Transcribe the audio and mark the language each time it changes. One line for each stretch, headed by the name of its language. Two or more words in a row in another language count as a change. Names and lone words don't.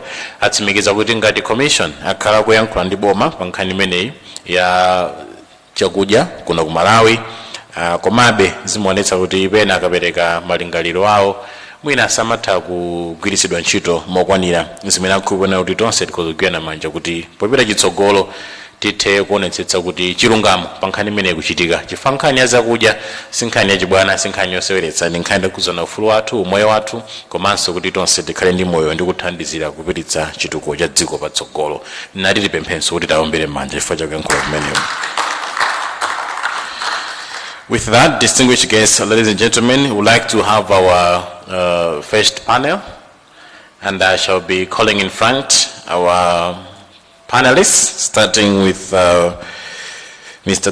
Nyanja: Atsimikiza kuti ngati commission akhala kuyankhula ndi boma pa nkhani imeneyi ya chakudya kuno ku Malawi, komabe zimuonetsa kuti pena akapereka malingaliro awo mwina samatha kugwiritsidwa ntchito mokwanira, zimene akupona kuti tonse tikozogwirana manja kuti popita chitsogolo tithe kuonetsetsa kuti chilungamo pa nkhani imene kuchitika. Chifukwa nkhani ya zakudya si nkhani yachibwana, si nkhani yoseweretsa, ndi nkhani yakuzana ufulu wathu, umoyo wathu, komanso kuti tonse tikhale ndi moyo ndi kuthandizira kupititsa chitukuko cha dziko patsogolo. Nati tipemphenso kuti taombere manja chifukwa chakuyankhula kumeneyo.
English: With that, distinguished guests, ladies and gentlemen, we would like to have our first panel, and I shall be calling in front our panelists, starting with Mr.